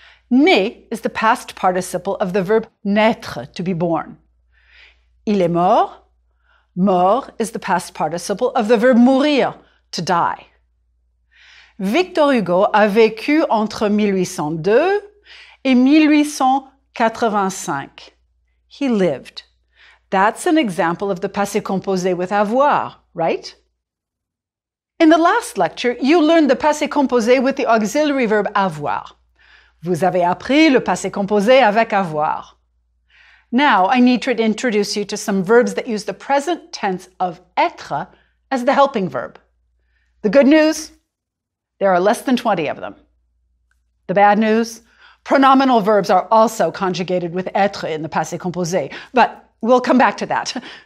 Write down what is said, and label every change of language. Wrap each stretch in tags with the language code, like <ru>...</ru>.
<en>Né is the past participle of the verb naître, to be born.</en> <fr>Il est mort.</fr> <en>Mort is the past participle of the verb mourir, to die.</en> <fr>Victor Hugo a vécu entre 1802 et 1885.</fr> <en>He lived. That's an example of the passé composé with avoir, right? In the last lecture, you learned the passé composé with the auxiliary verb avoir.</en> <fr>Vous avez appris le passé composé avec avoir.</fr> <en>Now I need to introduce you to some verbs that use the present tense of être as the helping verb. The good news, there are less than 20 of them. The bad news, pronominal verbs are also conjugated with être in the passé composé, but we'll come back to that.</en>